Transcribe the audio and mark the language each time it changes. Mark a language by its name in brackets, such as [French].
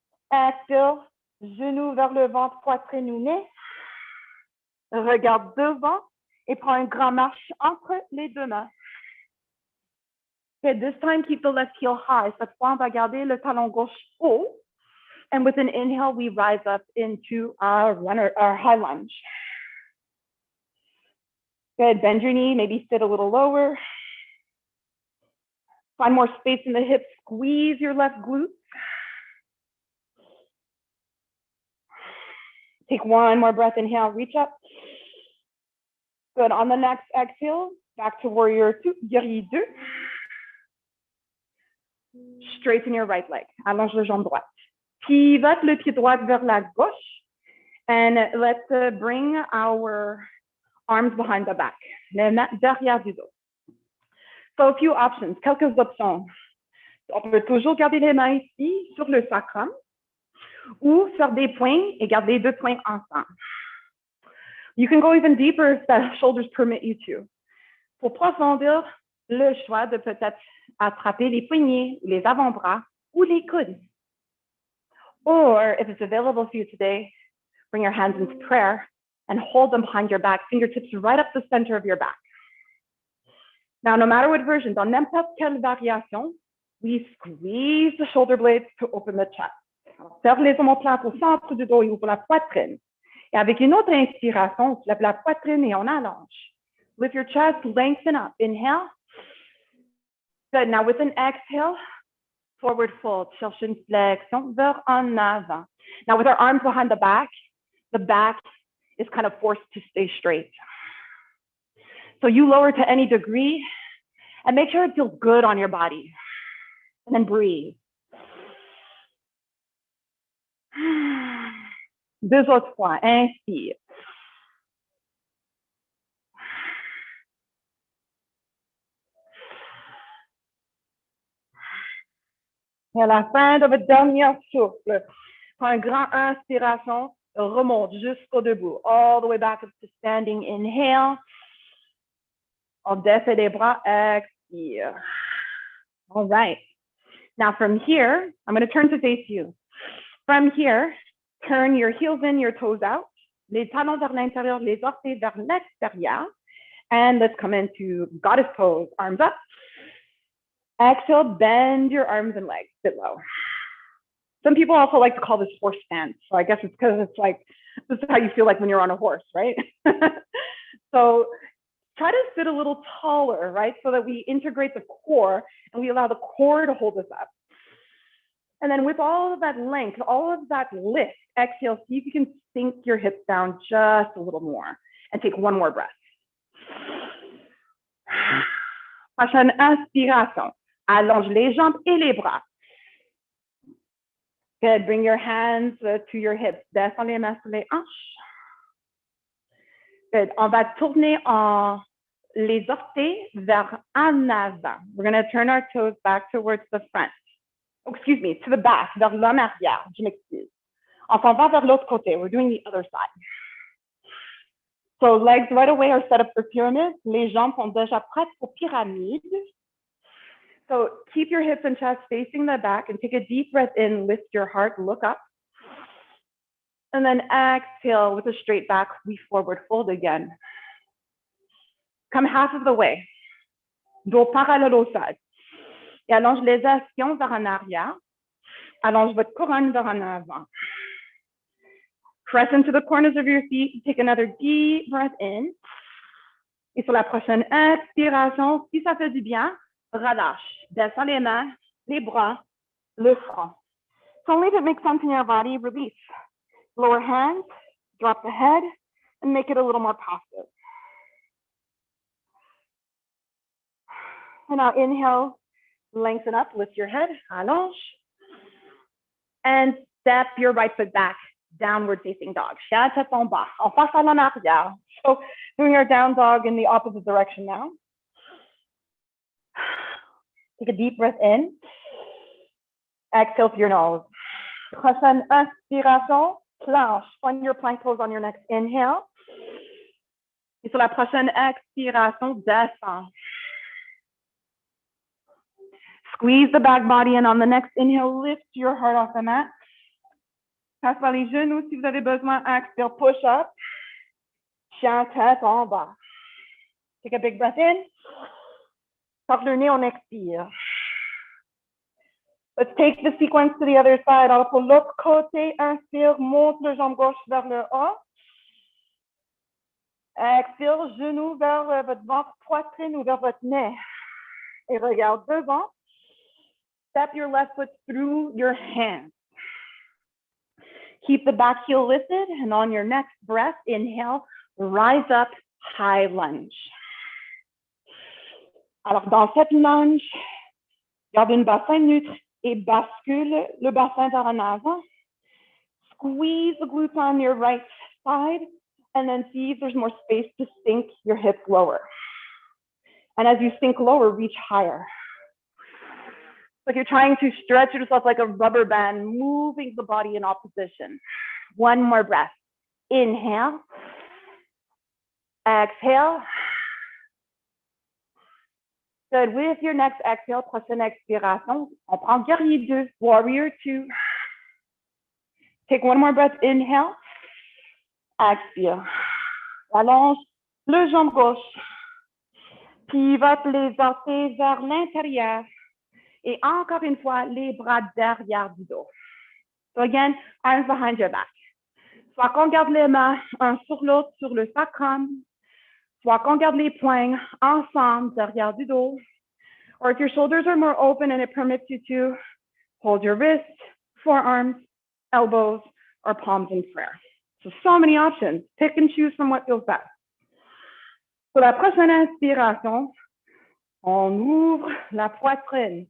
[French] Exhale, genou vers le ventre, poitrine ou nez. Regarde devant et prends une grande marche entre les deux mains. [English] Okay, this time keep the left heel high. [French] Cette fois, on va garder le talon gauche haut. [English] And with an inhale, we rise up into our high lunge. Good, bend your knee, maybe sit a little lower. Find more space in the hips, squeeze your left glute. Take one more breath, inhale, reach up. Good, on the next exhale, back to warrior 2, guerrier 2. Straighten your right leg, [French] allonge le jambe droite. Pivote le pied droit vers la gauche. [English] And let's bring our arms behind the back, [French] les mains derrière du dos. [English] So a few options, [French] quelques options. On peut toujours garder les mains ici sur le sacrum ou faire des poings et garder les 2 poings ensemble. [English] You can go even deeper if the shoulders permit you to. [French] Pour profondir, le choix de peut-être attraper les poignets, les avant-bras ou les coudes. [English] Or if it's available for you today, bring your hands into prayer and hold them behind your back, fingertips right up the center of your back. Now, no matter what version, [French] dans n'importe quelle variation, [English] we squeeze the shoulder blades to open the chest. [French] Serre les omoplates au centre du dos et ouvre la poitrine. Et avec une autre inspiration, on lève la poitrine et on allonge. [English] Lift your chest, lengthen up. Inhale. Good. Now with an exhale, forward fold. Cherche une flexion vers en avant. Now with our arms behind the back is kind of forced to stay straight. So you lower to any degree and make sure it feels good on your body. And then breathe. [French] Deux autres fois. Inspire. Et à la fin de votre dernier souffle, prends une grande inspiration, remonte jusqu'au debout, [English] all the way back up to standing. Inhale. [French] On défait les bras, expire. [English] All right. Now from here, I'm going to turn to face you. From here, turn your heels in, your toes out. [French] Les talons vers l'intérieur, les orteils vers l'extérieur. [English] And let's come into goddess pose, arms up. Exhale, bend your arms and legs, sit low. Some people also like to call this horse stance. So I guess it's because it's like, this is how you feel like when you're on a horse, right? So try to sit a little taller, right? So that we integrate the core and we allow the core to hold us up. And then with all of that length, all of that lift, exhale, see if you can sink your hips down just a little more and take one more breath. [French] Prochaine inspiration. Allonge les jambes et les bras. [English] Good. Bring your hands to your hips. [French] Descends les mains sur les hanches. Good. On va tourner les orteils vers en avant. [English] We're going to turn our toes back towards the front. Oh, excuse me, to the back, [French] vers l'en arrière. Je m'excuse. On s'en va vers l'autre côté. [English] We're doing the other side. So legs right away are set up for pyramid. [French] Les jambes sont déjà prêtes pour pyramide. [English] So keep your hips and chest facing the back and take a deep breath in, lift your heart, look up. And then exhale with a straight back, we forward fold again. Come half of the way. [French] Dos parallèle au sol. Et allonge les ischions vers en arrière. Allonge votre couronne vers en avant. [English] Press into the corners of your feet. Take another deep breath in. [French] Et sur la prochaine expiration, si ça fait du bien, relâche. Descends les mains, les bras, le front. [English] So only if it makes sense in your body, release. Lower hands, drop the head, and make it a little more passive. And now inhale, lengthen up, lift your head, allonge. And step your right foot back, downward facing dog. [French] Chien tête en bas, en face à l'en arrière. [English] So doing our down dog in the opposite direction now. Take a deep breath in. Exhale through your nose. [French] Prochaine inspiration, planche. [English] Find your plank pose on your next inhale. [French] Et sur la prochaine expiration, descend. [English] Squeeze the back body, and on the next inhale, lift your heart off the mat. [French] Passe par les genoux si vous avez besoin. [English] Exhale, push up. [French] Chien tête en bas. [English] Take a big breath in. [French] Par le nez, on expire. [English] Let's take the sequence to the other side. [French] Alors pour l'autre côté, inspire, monte le jambe gauche vers le haut. Expire, genou vers votre ventre, poitrine ou vers votre nez. Et regarde devant. [English] Step your left foot through your hands. Keep the back heel lifted, and on your next breath, inhale, rise up, high lunge. [French] Alors, dans cette lunge, garde une bassin neutre et bascule le bassin vers en avant. [English] Squeeze the glutes on your right side, and then see if there's more space to sink your hips lower. And as you sink lower, reach higher. Like you're trying to stretch yourself like a rubber band, moving the body in opposition. One more breath. Inhale. Exhale. Good. With your next exhale, [French] prochaine expiration, on prend guerrier 2, [English] warrior 2. Take one more breath. Inhale. Expire. [French] Allonge le jambe gauche. Pivote les orteils vers l'intérieur. Et encore une fois, les bras derrière du dos. [English] So again, arms behind your back. [French] Soit qu'on garde les mains un sur l'autre sur le sacrum, soit qu'on garde les poings ensemble derrière du dos. [English] Or if your shoulders are more open and it permits you to hold your wrists, forearms, elbows, or palms in prayer. So many options. Pick and choose from what feels best. [French] Pour la prochaine inspiration, on ouvre la poitrine.